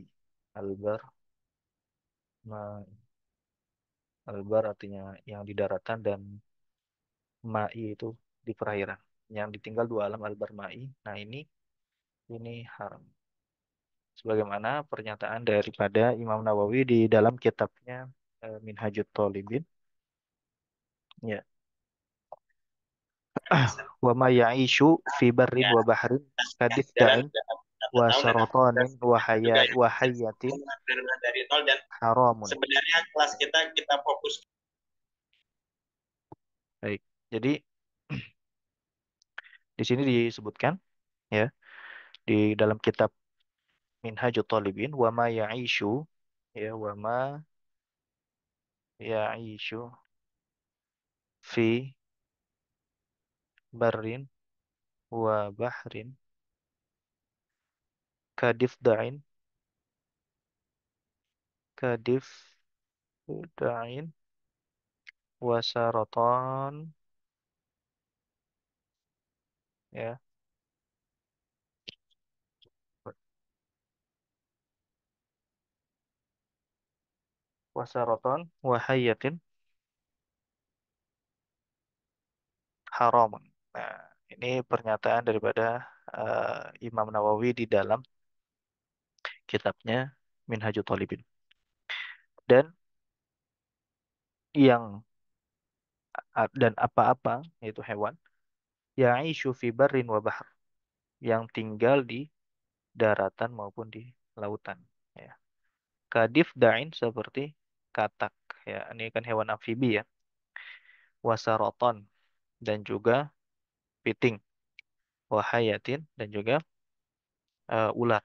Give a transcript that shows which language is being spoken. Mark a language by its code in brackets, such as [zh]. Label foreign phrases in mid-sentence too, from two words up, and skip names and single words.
[id] Albar albar artinya yang di daratan, dan mai itu di perairan. Yang ditinggal dua alam albarmai. Nah, ini haram. Sebagaimana pernyataan daripada Imam Nawawi di dalam kitabnya Minhajut Thalibin ya. [ar] وما يعيش في بر [id] Ya, [ar] وبحر [id] jalan kadifda'in sudah wa tahu dan saratanin juga yang [ar] وحية [id] dari nol, dan haramun. sebenarnya kelas kita fokus. Baik. Jadi di sini disebutkan ya, di dalam kitab Minhajut Talibin, [ar] وما يعيش [id] ya, wa ma [ar] يعيش في بر وبحر كضفدع كضفدع وسرطان يا وسرطان وحية حرام. [id] Nah, ini pernyataan daripada Imam Nawawi di dalam kitabnya Minhajut Talibin. Dan yang dan apa-apa yaitu hewan [ar] يعيش في بر وبحر, [id] yang tinggal di daratan maupun di lautan. Ya. [ar] كضفدع [id] seperti katak. Ya, ini kan hewan amfibi ya. Wasaroton dan juga piting. Wahayatin dan juga ular.